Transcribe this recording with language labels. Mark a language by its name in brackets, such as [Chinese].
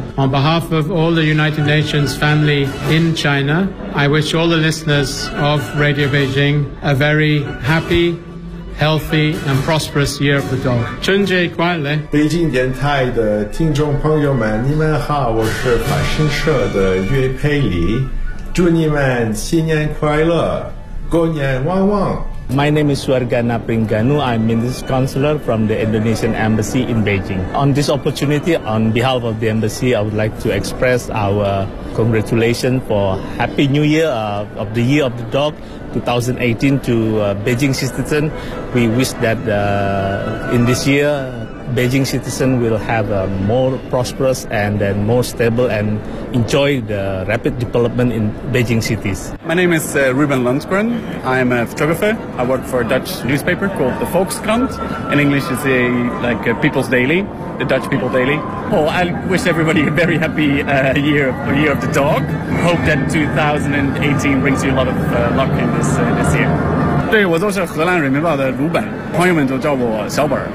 [English] On behalf of all the United Nations family in China, I wish all the listeners of Radio Beijing a very happy,healthy and prosperous year of the dog. [Chinese] 春节快乐！北京电台的听众朋友们，你们好，我是法新社的岳佩里，祝你们新年快乐，过年旺旺。 [English] My name is Suargana Pringanu. I'm Minister Counselor from the Indonesian Embassy in Beijing. On this opportunity, on behalf of the Embassy, I would like to express our congratulations for Happy New Year of the Year of the Dog 2018 to Beijing citizens. We wish that in this year, Beijing citizens will have a more prosperous and then more stable and enjoy the rapid development in Beijing cities. My name is Ruben Lundgren. I'm a photographer. I work for a Dutch newspaper called the Volkskrant. In English, it's a People's Daily, the Dutch People Daily. Well, I wish everybody a very happy year of the dog. Hope that 2018 brings you a lot of luck in this year. [Chinese] 对，我就是荷兰人民报的鲁本，朋友们都叫我小本。